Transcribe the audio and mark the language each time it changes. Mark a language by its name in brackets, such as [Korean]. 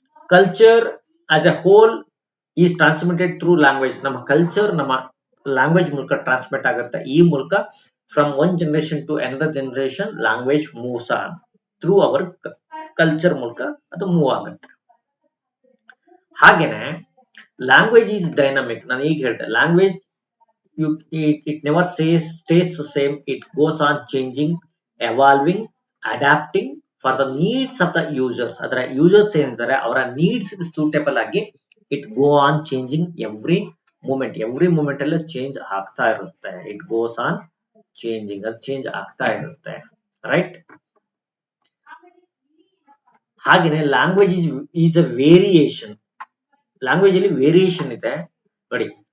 [English] Culture as a whole is transmitted through language. [Kannada] ನಮ್ಮ culture ನಮ್ಮ language ಮೂಲಕ transmit ಆಗುತ್ತೆ. ಈ ಮೂಲಕ [English] from one generation to another generation language moves on through our culture [Kannada] ಮೂಲಕ ಅದು ಮೂವ್ ಆಗುತ್ತೆ. ಹಾಗೇನೆ [English] Language is dynamic. [Kannada] ನಾನು ಈಗ ಹೇಳ್ದೆ, [English] Language it never stays the same. It goes on changing, evolving, adapting for the needs of the users. [Kannada] ಅದರ users ಏನಿದ್ದಾರೆ ಅವರ ನೀಡ್ಸ್ ಸೂಟೇಬಲ್ ಆಗಿ [English] it go on changing every moment [Kannada] ಅಲ್ಲೂ ಚೇಂಜ್ ಆಗ್ತಾ ಇರುತ್ತೆ. [English] it goes on changing, [Kannada] ಅದು change ಆಗ್ತಾ ಇರುತ್ತೆ, [English] Right? [Kannada] ಹಾಗೇನೆ [English] Language is a variation. [Kannada] Language ಅಲ್ಲಿ ವೇರಿಯೇಷನ್ ಇದೆ ನೋಡಿ.